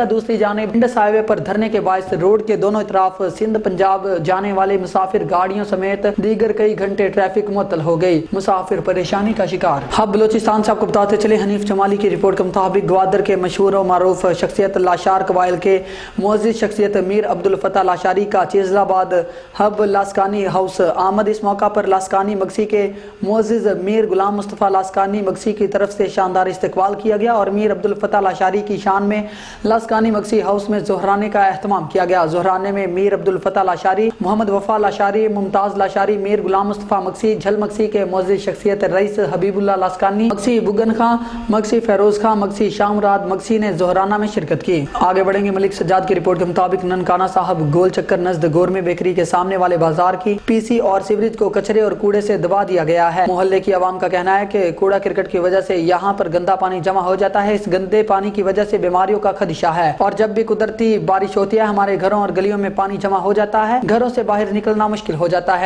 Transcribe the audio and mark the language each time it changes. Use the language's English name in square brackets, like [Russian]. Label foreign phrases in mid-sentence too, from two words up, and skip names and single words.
[Urdu] دوسری جانب انڈس ہائی وے پر دھرنے کے باعث روڈ کے دونوں طرف سندھ پنجاب جانے والے مسافر گاڑیوں سمیت دیگر کئی گھنٹے ٹریفک معطل ہو گئی. مسافر پریشانی کا شکار۔ اب بلوچستان سے آپ کو بتاتے چلے، حنیف جمالی کی رپورٹ کے مطابق گوادر کے مشہور اور معروف شخصیت لاشار قبائل کے معزز شخصیت میر عبدالفتا لاشاری کا چیزل آباد حب لاسکانی ہاؤس آمد. اس موقع پر لاسکانی مگسی کے معزز میر غلام مصطفیٰ لاسکانی مگسی کی طرف سے شاندار استقبال کیا گیا اور میر عبدالفتا لاشاری کی شان میں لاسکانی مگسی ہاؤس میں ظہرانے کا اہتمام کیا گیا. ظہرانے میں میر عبدالفتا لاشاری، محمد وفا لاشاری، ممتاز لاشاری، میر غلام مصطفیٰ مگسی، جھل مگسی کے معزز شخصیت رئیس حبیب اللہ لاسکانی مگسی، بگن خان مگسی، فیروز خان مگسی، شامراد مگسی نے ظہرانہ میں شرکت کی. آگے بڑھیں گے. ملک سجاد کی رپورٹ کے مطابق ننکانہ صاحب گول چکر نزد گورمے بیکری کے سامنے والے بازار کی پی سی اور سیوریج کو کچرے اور کوڑے سے دبا دیا گیا ہے. محلے کی عوام کا کہنا ہے کہ کوڑا کرکٹ کی وجہ سے یہاں پر گندا پانی جمع ہو جاتا ہے. اس گندے پانی کی وجہ سے بیماریوں کا خدشہ ہے اور جب بھی قدرتی بارش ہوتی ہے ہمارے گھروں اور گلیوں میں پانی جمع ہو جاتا ہے، گھروں سے باہر نکلنا مشکل ہو جاتا ہے.